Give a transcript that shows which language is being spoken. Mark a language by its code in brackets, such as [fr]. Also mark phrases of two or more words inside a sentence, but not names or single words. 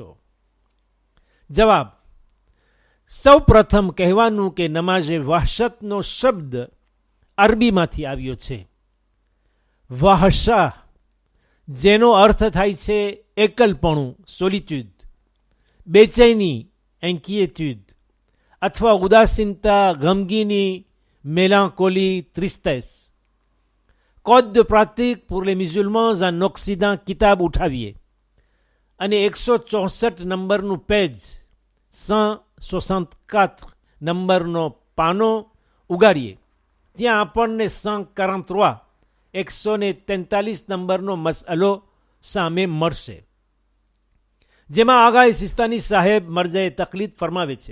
[gu] જવાબ: સૌ પ્રથમ કહેવાનું કે નમાઝે વહશતનો શબ્દ અરબીમાંથી આવ્યો છે. વહશા, જેનો અર્થ થાય છે એકલપણું, સોલિટ્યુડ, બેચેની, એન્કિએટ્યુડ, અથવા ઉદાસીનતા, ગમગીની, [fr] mélancolie, tristesse. [gu] Code de pratique pour les musulmans en Occident કિતાબ ઉઠાવીએ અને 164 નંબરનું પેજ, 164 નંબરનો પાનો ઉગાડીએ, ત્યાં આપણને 143 143 નંબરનો મસઅલો સામે મળશે, જેમાં આગાએ સિસ્તાની સાહેબ મરજાએ તકલીદ ફરમાવે છે.